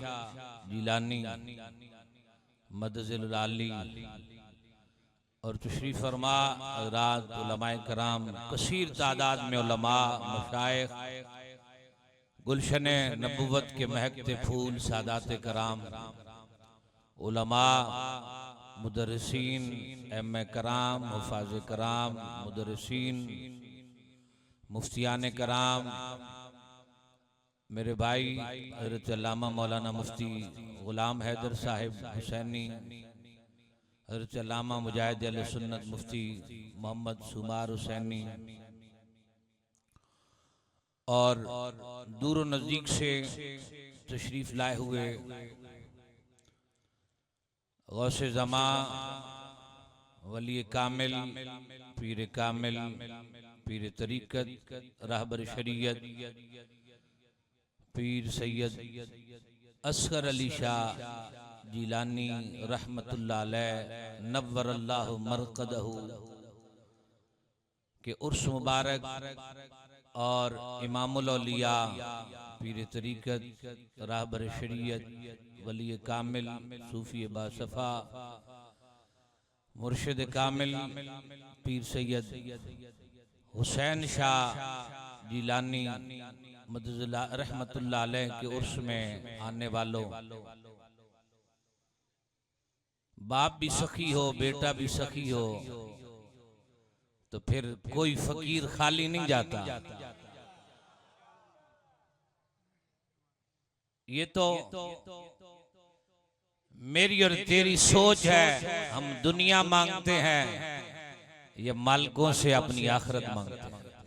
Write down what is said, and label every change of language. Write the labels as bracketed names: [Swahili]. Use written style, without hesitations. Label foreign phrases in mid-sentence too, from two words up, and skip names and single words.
[Urdu] جیلانی [Arabic] مدظلہ العالی [Urdu] اور تشریف فرما حضرات علمائے کرام، کثیر تعداد میں علما مشائخ، گلشن نبوت کے مہکتے پھول سادات کرام، علما مدرسین ایم کرام مفاظ کرام مدرسین مفتیان کرام, میرے بھائی حضرت علامہ مولانا مفتی غلام حیدر صاحب حسینی، حضرت علامہ مجاہد اہل سنت مفتی محمد سمار حسینی اور دور نزدیک سے تشریف لائے ہوئے غوث زماں ولی کامل پیر کامل پیر طریقت رہبر شریعت پیر سید اصغر علی شاہ جیلانی [Arabic] رحمة الله عليه نور الله مرقده [Urdu] کے عرس مبارک اور امام الاولیاء پیر طریقت رہبر شریعت ولی کامل صوفی باصفا مرشد کامل پیر سید حسین شاہ جیلانی [Arabic] رحمة الله عليه [Urdu] کے عرس میں آنے والوں, باپ بھی سخی ہو بیٹا بھی سخی ہو تو پھر کوئی فقیر خالی نہیں جاتا. یہ تو میری اور تیری سوچ ہے، ہم دنیا مانگتے ہیں، یہ مالکوں سے اپنی آخرت مانگتے ہیں.